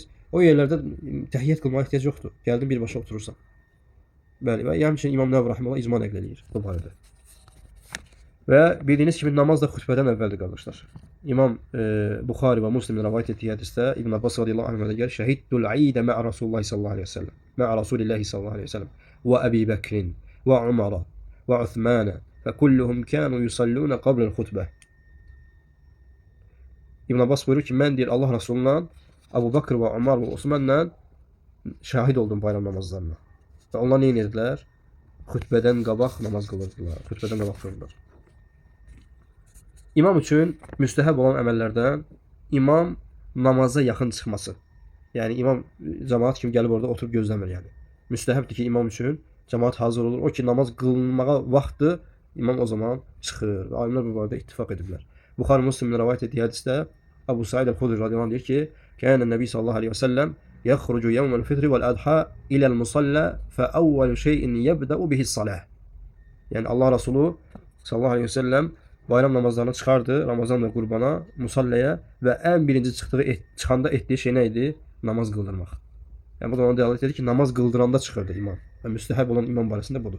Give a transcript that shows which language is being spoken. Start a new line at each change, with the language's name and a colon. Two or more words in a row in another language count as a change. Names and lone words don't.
Azerbaijani: O yerlərdə təhiyyət qılmağa ehtiyac yoxdur. Gəldin birbaşa oturursan. Bəli, və həmçinin İmam Nəvvi rahimehullah icma nəql eləyir bu barədə. Və bildiyiniz kimi namaz da xutbədən əvvəldir qardaşlar. İmam Buxari və Müslim rivayet etdiyi hədisdə İbn Abbas
Arabic: رضي الله عنهما
Azerbaijani: gəlir,
Arabic: "شهدت العيد مع رسول الله صلى الله عليه وسلم, مع رسول الله صلى الله عليه وسلم وأبي بكر وعمر وعثمان وكلهم كانوا يصلون قبل الخطبة."
Azerbaijani: İbn Abbas buyurur ki, mən deyir Allah Resulunla Əbu Bakr və Umar və Osmanla şahid oldum bayram namazlarına. Və onlar nə edirdilər? Xutbədən qabaq namaz qılırdılar. Xutbədən qabaq qılırdılar. İmam üçün müstəhəb olan əməllərdən imam namaza yaxın çıxması. Yəni imam cəmaat kimi gəlib orada oturub gözləmir yəni. Müstəhəbdir ki, imam üçün cəmaat hazır olur. O ki namaz qılınmağa vaxtdır, imam o zaman çıxır. Alimlər bu barədə ittifaq ediblər. Buxari Müslim'in rivayet etdiyi hədisdə Əbu Said el-Xudri radiyallahu anh deyir ki,
Arabic: "كان النبي صلى الله عليه وسلم يخرج يوم الفطر والأضحى إلى المصلى فأول شيء يبدأ به الصلاة."
Azerbaijani: Yəni Allah Resulü
Arabic: صلى الله عليه وسلم
Azerbaijani: bayram namazlarına çıxardı, Ramazan və Qurbana, musallaya və ən birinci çıxanda etdiyi şey nə idi? Namaz qıldırmaq. Yəni bu da ona dəlalət edir ki, namaz qıldıranda çıxırdı imam. Və müstəhəb olan imam barəsində budur.